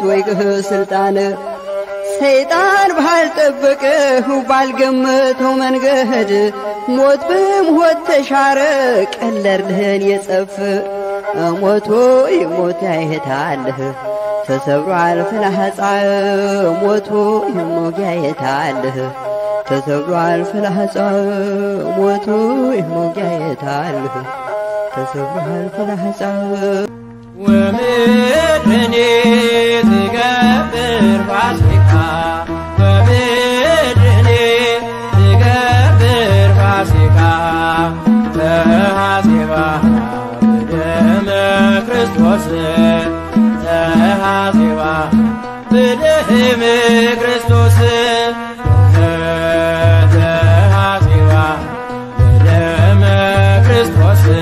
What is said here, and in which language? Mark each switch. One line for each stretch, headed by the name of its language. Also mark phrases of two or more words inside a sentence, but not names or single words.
Amharic: ወይቅህ ስልጣን ሰይጣን ባልጠበቀህ ባልገመተው መንገድ ሞት በሞት ተሻረ ቀለርልህን የጸፍ ሞቱ ሞት ያየታልህ ተሰብሯል ፍላጻ ሞቱ መውጊያ የታልህ ተሰብሯል ፍላጻ ሞቱ መውጊያ የታልህ ተሰብሯል ፍላጻ
Geez: ወምድኔ ትገብር ፋሲካ ወምድኔ ትገብር ፋሲካ ተሐሴባ በደመ ክርስቶስ ተሐሴባ በደመ ክርስቶስ ተሐሴባ በደመ ክርስቶስ